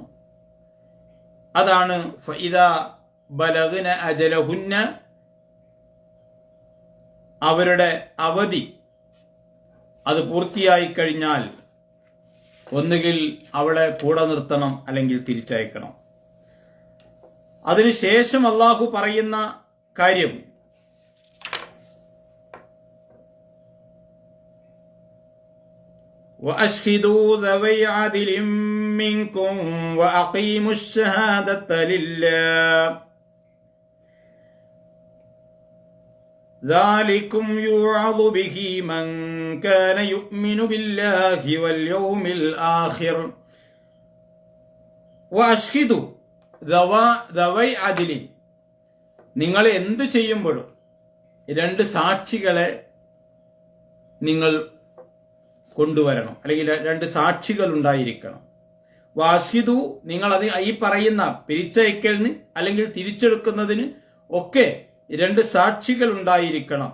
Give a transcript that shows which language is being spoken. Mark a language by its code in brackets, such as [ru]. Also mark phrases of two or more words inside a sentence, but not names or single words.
[ml] അതാണ് [ar] فإذا بلغن أجلهن, [ml] അവരുടെ അവധി അത് പൂർത്തിയായി കഴിഞ്ഞാൽ ഒന്നുകിൽ അവളെ കൂടെ നിർത്തണം, അല്ലെങ്കിൽ തിരിച്ചയക്കണം. അതിനുശേഷം അള്ളാഹു പറയുന്ന കാര്യം [ar] وَأَشْهِدُوا ذَوَيْ عَدْلٍ مِّنكُمْ وَأَقِيمُوا الشَّهَادَةَ لِلَّهِ ذَلِكُمْ يُوعَظُ بِهِ مَنْ كَانَ يُؤْمِنُ بِاللَّهِ وَالْيَوْمِ الْآخِرِ وَأَشْهِدُوا ذَوَيْ عَدْلٍ. [ml] നിങ്ങൾ എന്ത് ചെയ്യുമ്പോഴും രണ്ട് സാക്ഷികളെ നിങ്ങൾ കൊണ്ടുവരണം, അല്ലെങ്കിൽ രണ്ട് സാക്ഷികൾ ഉണ്ടായിരിക്കണം. വാഷിദു, നിങ്ങൾ അത് ഈ പറയുന്ന പിരിച്ചയക്കലിന് അല്ലെങ്കിൽ തിരിച്ചെടുക്കുന്നതിന് ഒക്കെ രണ്ട് സാക്ഷികൾ ഉണ്ടായിരിക്കണം.